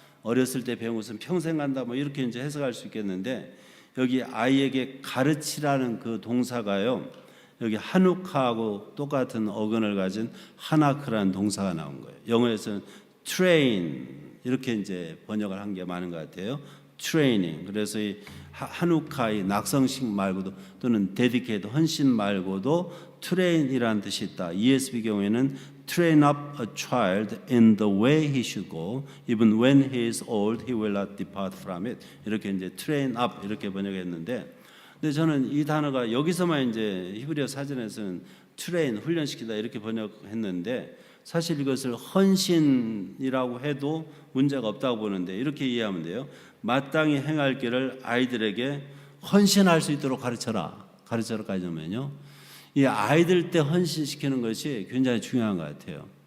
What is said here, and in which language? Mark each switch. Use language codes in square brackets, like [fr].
[ko] 어렸을 때 배운 것은 평생 간다. 뭐 이렇게 이제 해석할 수 있겠는데, 여기 아이에게 가르치라는 그 동사가요, 여기 하누카하고 똑같은 어근을 가진 하나크라는 동사가 나온 거예요. 영어에서는 train 이렇게 이제 번역을 한 게 많은 것 같아요. [en] training. [ko] 그래서 이 하누카의 낙성식 말고도 또는 dedicate 헌신 말고도 train이라는 뜻이 있다. [en] ESV [ko] 경우에는 [en] train up a child in the way he should go, even when he is old, he will not depart from it. [ko] 이렇게 이제 train up 이렇게 번역했는데, 근데 저는 이 단어가 여기서만 이제 히브리어 사전에서는 train 훈련시키다 이렇게 번역했는데, 사실 이것을 헌신이라고 해도 문제가 없다고 보는데, 이렇게 이해하면 돼요. 마땅히 행할 길을 아이들에게 헌신할 수 있도록 가르쳐라까지 하면요, 이 아이들 때 헌신시키는 것이 굉장히 중요한 것 같아요.